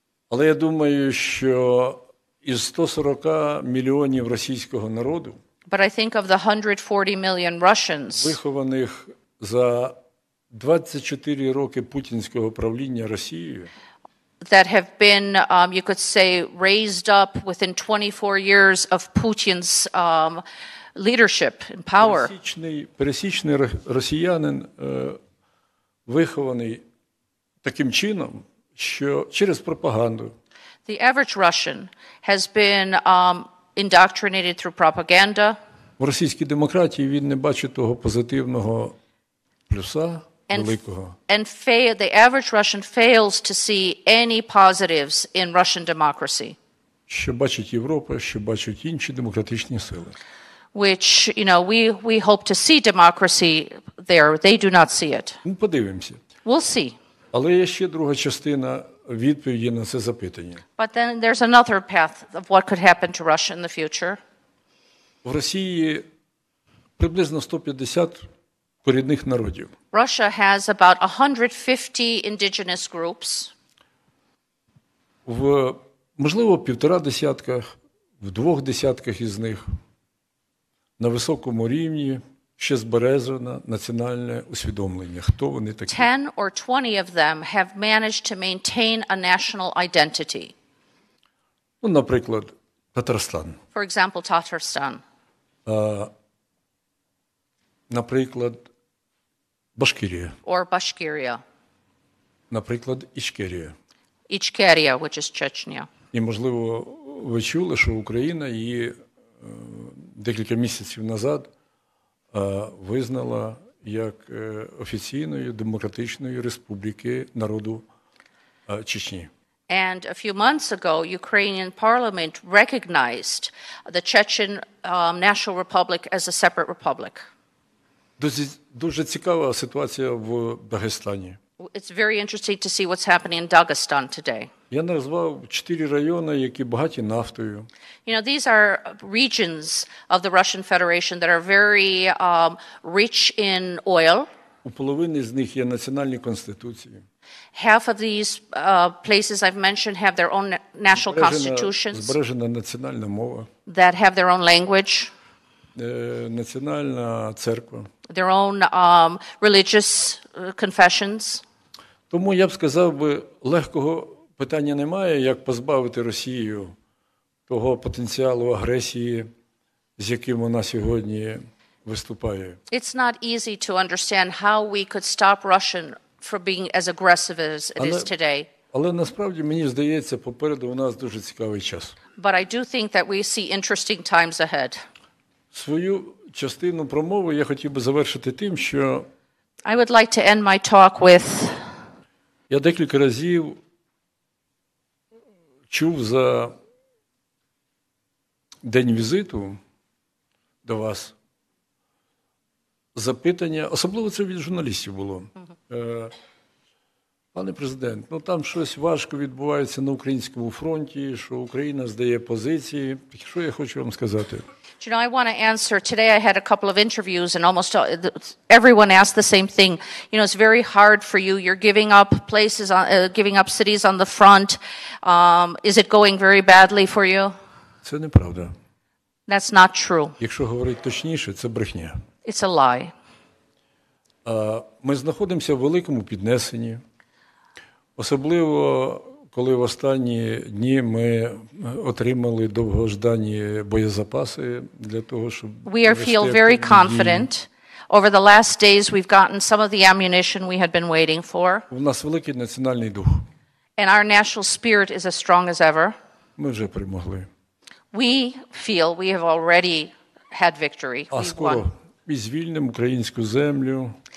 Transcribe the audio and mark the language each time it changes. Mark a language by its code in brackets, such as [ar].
[uk] Але я думаю, що із 140 мільйонів російського народу, [en] but I think of the 140 million Russians, [uk] вихованих за 24 роки путінського правління Росією, [en] that have been, you could say, raised up within 24 years of Putin's leadership and power. [uk] Пересічний росіянин вихований таким чином, що через пропаганду. [en] The average Russian has been indoctrinated through propaganda. [uk] В російській демократії він не бачить того позитивного плюса великого. [en] And the average Russian fails to see any positives in Russian democracy. [uk] Що бачить Європа, що бачать інші демократичні сили. [en] Which, you know, we hope to see democracy there. They do not see it. [uk] Ну, подивимося. [en] We'll see. [uk] Але є ще друга частина відповіді на це запитання. [en] But then there's another path of what could happen to Russia in the future. [uk] В Росії приблизно 150 корінних народів. [en] Russia has about 150 indigenous groups. [uk] Можливо, 1,5 десятка, в 2 десятках із них на високому рівні ще збережено національне усвідомлення. Хто вони такі? [en] 10 or 20 of them have managed to maintain a national identity. [uk] Ну, наприклад, Татарстан. [en] For example, Tatarstan. [uk] Наприклад, Башкирія. [en] Or Bashkiria. [uk] Наприклад, Ічкерія. [en] Ichkeria, which is Chechnya. [uk] І, можливо, ви чули, що Україна її декілька місяців назад визнала як офіційною демократичною республіки народу Чечні. [en] And a few months ago, Ukrainian parliament recognized the Chechen National Republic as a separate republic. [uk] Дуже цікава ситуація в Дагестані. [en] It's very interesting to see what's happening in Dagestan today. [uk] Я назвав 4 райони, які багаті нафтою. [en] You know, these are regions of the Russian Federation that are very rich in oil. [uk] У половини з них є національні конституції. [en] Half of these places I've mentioned have their own national constitutions [uk] Збережена національна мова, [en] that have their own language, [uk] національна церква. [en] their own religious confessions. [uk] Тому я б сказав би, легкого питання немає, як позбавити Росію того потенціалу агресії, з яким вона сьогодні виступає. [en] It's not easy to understand how we could stop Russia from being as aggressive as it is today. [uk] Але насправді, мені здається, попереду у нас дуже цікавий час. [en] But I do think that we see interesting times ahead. [uk] Свою частину промови я хотів би завершити тим, що [en] I would like to end my talk with [uk] я декілька разів чув за день візиту до вас запитання, особливо це від журналістів було. Пане президент, ну там щось важко відбувається на українському фронті, що Україна здає позиції. Що я хочу вам сказати? [en] You know, I want to answer. Today I had a couple of interviews and almost everyone asked the same thing. You know, it's very hard for you. You're giving up places, giving up cities on the front. Is it going very badly for you? [uk] Це неправда. [en] That's not true. [uk] Якщо говорити точніше, це брехня. [en] It's a lie. [uk] Ми знаходимося в великому піднесенні. Особливо, коли в останні дні ми отримали довгождані боєзапаси для того, щоб [en] We feel very confident. Over the last days we've gotten some of the ammunition we had been waiting for. [uk] У нас великий національний дух. [en] And our national spirit is as strong as ever. [uk] Ми вже перемогли. [en] We feel we have already had victory. [uk] А [en] We've [uk] скоро [en] won. [uk] і звільнимо українську землю